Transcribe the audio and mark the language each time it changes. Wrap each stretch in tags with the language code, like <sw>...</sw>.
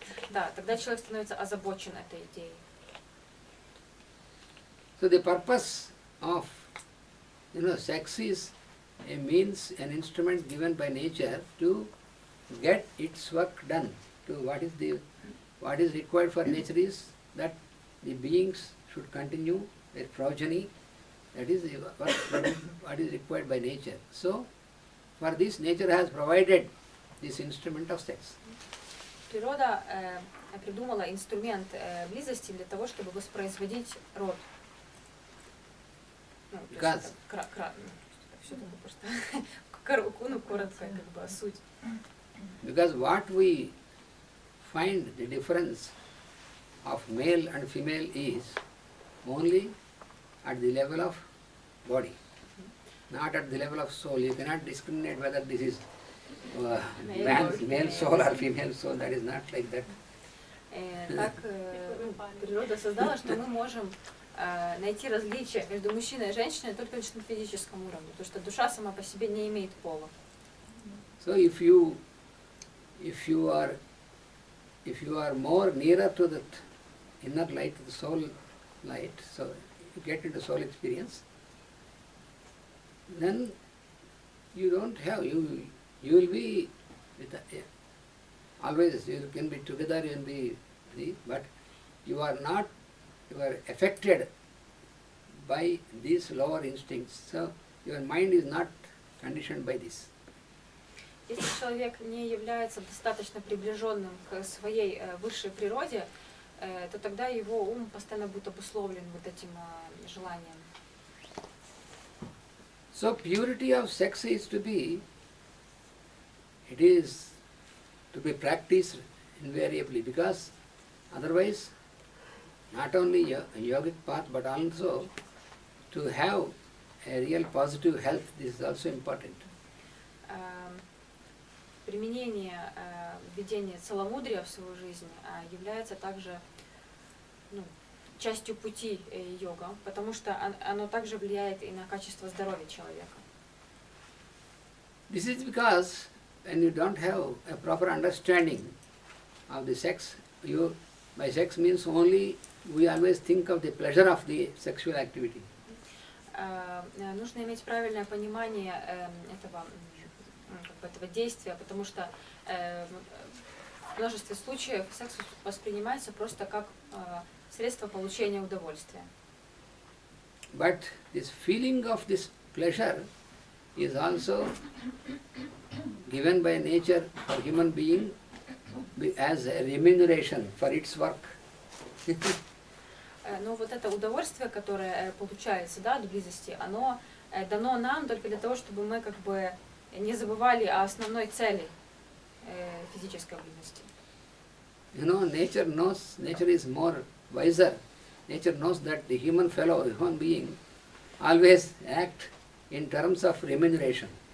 <ru>Да, тогда человек становится озабочен этой идеей.</ru> <en>So the purpose of sex is a means, an instrument given by nature to get its work done. To what is required for nature is that the beings should continue their progeny. That is what is required by nature. So for this, nature has provided this instrument of sex.</en> <ru>Природа придумала инструмент близости для того, чтобы воспроизводить род.</ru> <en>Because what we find the difference of male and female is only at the level of body, not at the level of soul. You cannot discriminate whether this is male soul or female soul. That is not like that.</en> <ru>Так природа создала, что мы можем найти различия между мужчиной и женщиной только лишь на физическом уровне, потому что душа сама по себе не имеет пола.</ru> <en>So if you are more nearer to that inner light, the soul light, so you get into soul experience, then you don't have, you will be with always, you can be together, you can be free, but you are affected by these lower instincts. So your mind is not conditioned by this.</en> <ru>Если человек не является достаточно приближенным к своей высшей природе, то тогда его ум постоянно будет обусловлен вот этим желанием.</ru> <en>So purity of sex is to be practiced invariably, because otherwise not only a yogic path but also to have a real positive health, this is also important.</en> <ru>Применение введения целомудрия в свою жизнь является также частью пути йога, потому что оно также влияет и на качество здоровья человека.</ru> <en>This is because when you don't have a proper understanding of the sex, by sex means only we always think of the pleasure of the sexual activity.</en> <ru>Нужно иметь правильное понимание этого действия, потому что в множестве случаев секс воспринимается просто как средство получения удовольствия.</ru> <en>But this feeling of this pleasure is also given by nature for human being as a remuneration for its work.</en> <ru>Но вот это удовольствие, которое получается, да, от близости, оно дано нам только для того, чтобы мы как бы не забывали о основной цели физической близости.</ru> <en>You know, nature knows, nature is more wiser. Nature knows that the human being, always act in terms of remuneration.</en>